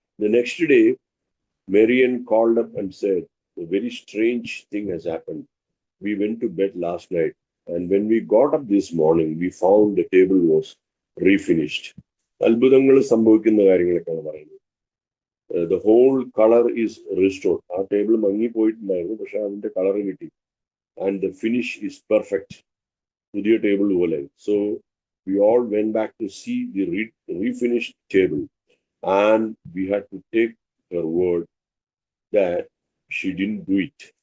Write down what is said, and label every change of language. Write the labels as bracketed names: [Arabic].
[English] The next day, Marian called up and said, "A very strange thing has happened. We went to bed last night, and when we got up this morning, we found the table was refinished." [Malayalam] അത്ഭുതങ്ങൾ സംഭവിക്കുന്ന കാര്യങ്ങളൊക്കെയാണ് പറയുന്നത്. [English] The whole color is restored. [Malayalam] ആ table മങ്ങിപ്പോയിട്ടുണ്ടായിരുന്നു, പക്ഷെ അതിന്റെ colour കിട്ടി. [English] And the finish is perfect. [Malayalam] പുതിയ table പോലെ. [English] So we all went back to see the refinished table, and we had to take her word that she didn't do it.